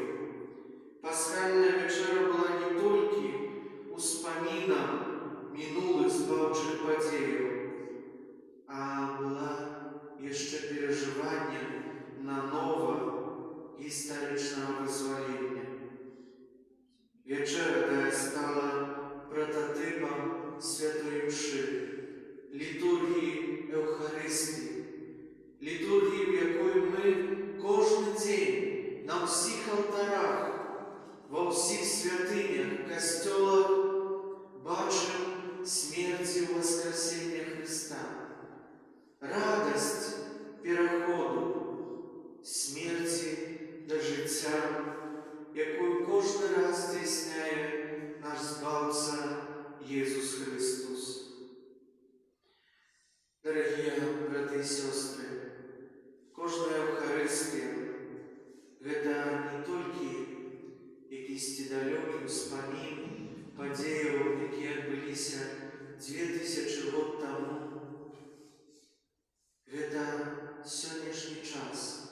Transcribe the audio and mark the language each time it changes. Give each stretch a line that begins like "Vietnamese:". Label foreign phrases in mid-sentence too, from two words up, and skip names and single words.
Belarusian: Пасхальная вячэра была не толькі успамінам мінулых збаўчых падзеяў, а была яшчэ перажываннем нанова гістарычнага вызвалення. Вячэра тая стала
Ukrainian: прототипом святой мши, літургії Евхаристії, літургії, в якої ми кожен день на всіх алтарах, во всіх святинях, костьолах бачимо смерть і воскресіння Христа. Радость переходу смерті до життя, якою кожен раз здійсняє наш Збавца Єсус Христос. Дорогі брати і сестри, кожна Евхаристія
Belarusian: – гэта не толькі якісь далёкі ўспамін падзеяў, якія адбыліся 2000 год таму. Гэта сённяшні час.